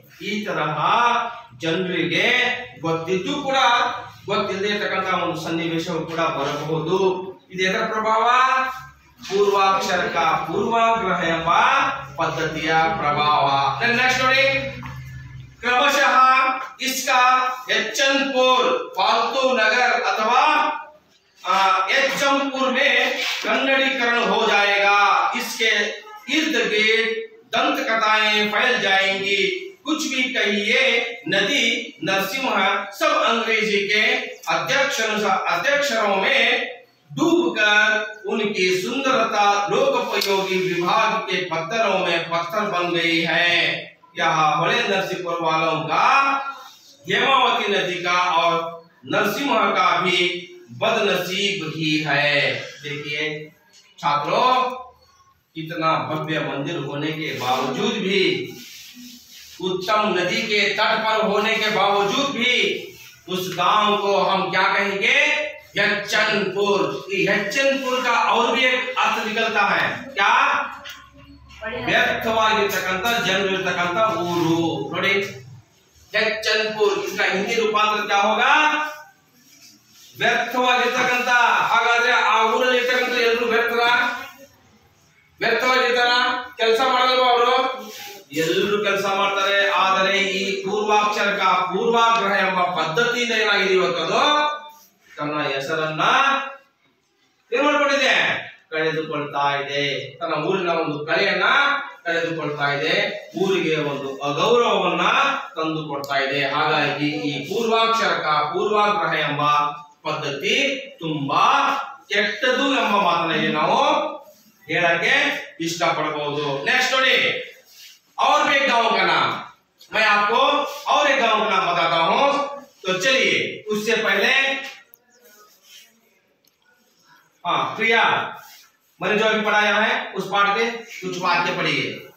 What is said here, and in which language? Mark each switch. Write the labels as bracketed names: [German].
[Kannada] ಈ ತರಹ ಜನರಿಗೆ ಗೊತ್ತಿದ್ದು ಕೂಡ ಗೊತ್ತಿಲ್ಲದೆ ಇರ್ತಕ್ಕಂಥ ಒಂದು ಸನ್ನಿವೇಶವು ಕೂಡ ಬರಬಹುದು. ಇದರ ಪ್ರಭಾವ ಪೂರ್ವಾಕ್ಷರಕ ಪೂರ್ವಾಗ್ರಹ ಎಂಬ ಪದ್ಧತಿಯ ಪ್ರಭಾವ. ನೆಕ್ಸ್ಟ್ ನೋಡಿ, [Hindi] क्रमशः इसका यच्चनपुर फालतू नगर अथवा यच्चनपुर में कन्नड़ीकरण हो जाएगा। इसके इर्द गिर्द दंत कथाएं फैल जाएंगी। कुछ भी कहिए, नदी नरसिंह सब अंग्रेजी के अध्यक्षरों में डूबकर उनकी सुंदरता लोकोपयोगी विभाग के पत्थरों में पत्थर बन गई है। यहाँ बड़े नरसिंहपुर वालों का हेमावती नदी का और नरसिंह का भी बदनसीब ही है। देखिए छात्रों, इतना भव्य मंदिर होने के बावजूद भी, उत्तम नदी के तट पर होने के बावजूद भी उस गांव को हम क्या कहेंगे? यच्चनपुर। यच्चनपुर का और भी एक अर्थ निकलता है, क्या? [Kannada] व्यर्थವಾಗಿರತಕ್ಕಂತ ಜನರಿರತಕ್ಕಂತ ಊರು ನೋಡಿ यच्चनपुर। [Hindi] इसका हिंदी रूपांतर क्या होगा? [Kannada] ವ್ಯರ್ಥವಾಗಿರತಕ್ಕಂತ। ಹಾಗಾದ್ರೆ ಆ ಊರಲ್ಲಿ ಇರತಕ್ಕಂತ ಎಲ್ಲರೂ ವ್ಯರ್ಥವಾಗಿರ್ತಾರ? ಕೆಲಸ ಮಾಡಲ್ವಾ ಅವರು? ಎಲ್ಲರೂ ಕೆಲಸ ಮಾಡ್ತಾರೆ। ಆದರೆ ಈ ಪೂರ್ವಾಕ್ಷರಕ ಪೂರ್ವಾಗ್ರಹ ಎಂಬ ಪದ್ಧತಿಯಿಂದ ಏನಾಗಿದೆ ಇವತ್ತದು ತನ್ನ ಹೆಸರನ್ನ ಏನ್ ಮಾಡ್ಕೊಂಡಿದೆ? ಕಳೆದುಕೊಳ್ತಾ ಇದೆ। ತನ್ನ ಊರಿನ ಒಂದು ಕಳೆಯನ್ನ ಕಳೆದುಕೊಳ್ತಾ ಇದೆ, ಊರಿಗೆ ಒಂದು ಅಗೌರವವನ್ನ ತಂದು ಕೊಡ್ತಾ ಇದೆ। ಹಾಗಾಗಿ ಈ ಪೂರ್ವಾಕ್ಷರಕ ಪೂರ್ವಾಗ್ರಹ ಎಂಬ ಪದ್ಧತಿ ತುಂಬಾ ಕೆಟ್ಟದು ಎಂಬ ಮಾತನ್ನ ನಾವು ಹೇಳಕ್ಕೆ ಇಷ್ಟಪಡಬಹುದು। [Hindi] नेक्स्ट [Kannada] ನೋಡಿ, [Hindi] और भी एक गांव का नाम मैं आपको और एक गांव का नाम बताता हूं। तो चलिए उससे पहले प्रिया, मैंने जो अभी पढ़ाया है उस पाठ के कुछ वाक्य पढ़िए।